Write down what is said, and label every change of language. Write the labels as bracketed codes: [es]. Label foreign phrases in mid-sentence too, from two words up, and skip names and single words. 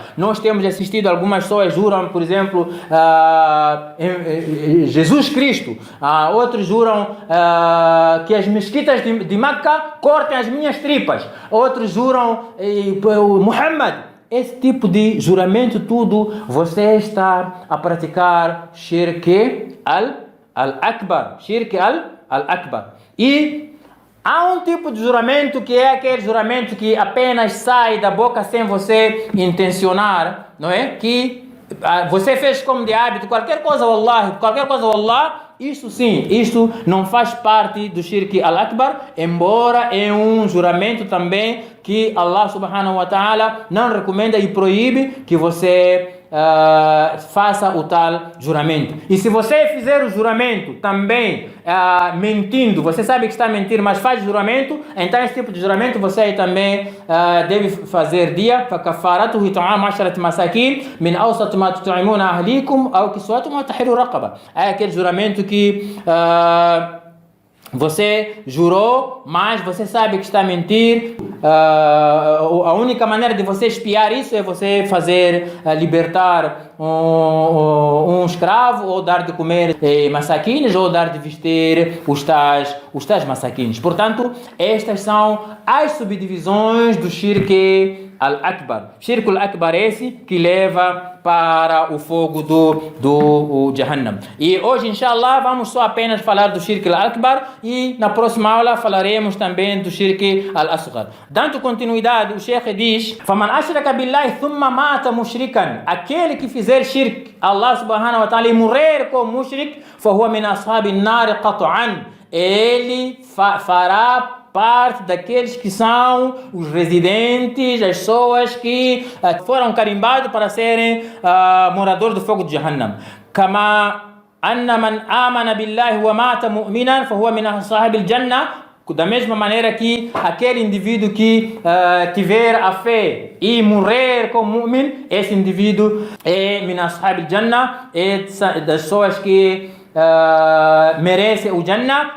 [pt] Nós temos assistido algumas pessoas juram, por exemplo, Jesus Cristo. Outros juram que as mesquitas de Meca cortem as minhas tripas. Outros juram Muhammad. Esse tipo de juramento tudo, você está a praticar [ar] الشرك الأكبر. الشرك الأكبر. [pt] E há um tipo de juramento que é aquele juramento que apenas sai da boca sem você intencionar, não é? Que você fez como de hábito, qualquer coisa wallah, isso sim, isso não faz parte do shirk al-akbar, embora é um juramento também que [ar] الله سبحانه وتعالى [pt] não recomenda e proíbe que você faça o tal juramento. E se você fizer o juramento também mentindo, você sabe que está a mentir, mas faz juramento, então esse tipo de juramento você também deve fazer dia. [ar] فَكَفَّارَتُهُ إِطْعَامُ عَشَرَةِ مَسَاكِينَ مِنْ أَوْسَطِ مَا تُطْعِمُونَ أَهْلِيكُمْ أَوْ كِسْوَتُهُمْ أَوْ تَحْرِيرُ رَقَبَةٍ. [pt] É aquele juramento que Você jurou, mas você sabe que está a mentir. A única maneira de você espiar isso é você libertar um escravo, ou dar de comer masaquines, ou dar de vestir os tais masaquines. Portanto, estas são as subdivisões do [ar] الشرك الأكبر. الشرك الأكبر [pt] é esse que leva para o fogo do Jahannam. E hoje, inshallah, vamos só apenas falar do [ar] الشرك الأكبر, [pt] e na próxima aula falaremos também do [ar] الشرك الأصغر. [pt] Dando continuidade, o Sheikh diz: [ar] "فمن أشرك بالله ثم مات مشركا", [pt] aquele que fizer shirk [ar] الله سبحانه وتعالى [pt] e morrer como mushrik, [ar] فهو من أصحاب النار قطعا, [pt] ele fará parte daqueles que são os residentes, as pessoas que foram carimbados para serem moradores do fogo de Jahannam. [ar] كما أن من آمن بالله ومات مؤمنا فهو من أصحاب الجنة, [pt] da mesma maneira que aquele indivíduo que tiver a fé e morrer como mu'min, esse indivíduo é [ar] من أصحاب الجنة, [pt] é das pessoas que merece o Jannah.